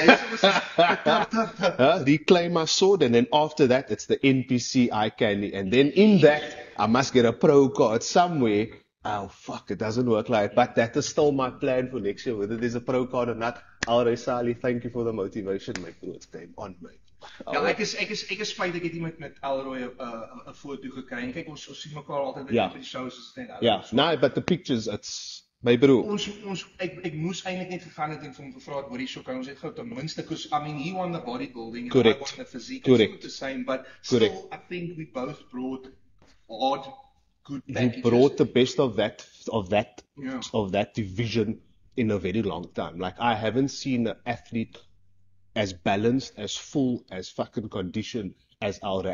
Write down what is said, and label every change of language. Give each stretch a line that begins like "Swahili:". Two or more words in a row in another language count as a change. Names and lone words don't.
English: Reclaim my sword, and then after that, it's the NPC eye candy. And then in that, I must get a pro card somewhere. Oh, fuck, it doesn't work like that. But that is still my plan for next year, whether there's a pro card or not. Alright, Sally, thank you for the motivation, mate. It's game on, mate.
Afrikaans: Ja, ek is spyt ek het nie met Alroy 'n foto gekry. En kyk ons sien mekaar altyd by die shows as dit net Ja,
English: no, but the pictures, it's my bro.
Afrikaans: Ek moes eintlik net gegaan het en vir hom gevra het, hoor hierso kan ons net gou ten minste,
English: because I mean he won the bodybuilding and Correct. I won the physique. Correct. It's not the same, but Correct. still I think we both brought hard, good He packages. brought the best of that Yeah. of that division in a very long time. Like I haven't seen an athlete as balanced, as full, as fucking conditioned as Alra.